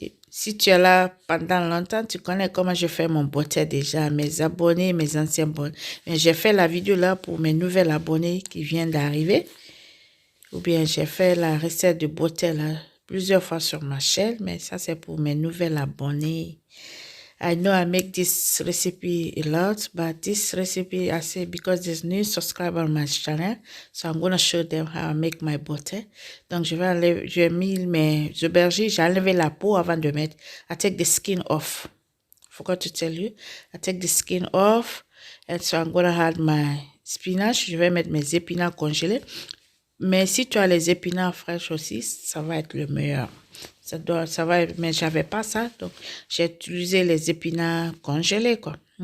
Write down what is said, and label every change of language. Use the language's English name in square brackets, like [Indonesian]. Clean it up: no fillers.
[French] Si tu es là pendant longtemps, tu connais comment je fais mon botté déjà. Mes abonnés, mes anciens abonnés. Mais j'ai fait la vidéo là pour mes nouvelles abonnés qui viennent d'arriver. Ou bien j'ai fait la recette de botté là plusieurs fois sur ma chaîne. Mais ça, c'est pour mes nouvelles abonnés. [English] I know I make this recipe a lot, but this recipe I say because there's new subscriber on my channel, so I'm gonna show them how I make my butter. [French] Donc je vais mis mes aubergines, j'ai enlevé la peau avant de mettre. [English] I take the skin off. Forgot to tell you, I take the skin off, and so I'm gonna add my spinach. [French] Je vais mettre mes épinards congelés. Mais si tu as les épinards fraîches aussi, ça va être le meilleur. Ça va, mais j'avais pas ça, donc j'ai utilisé les épinards congelés, quoi.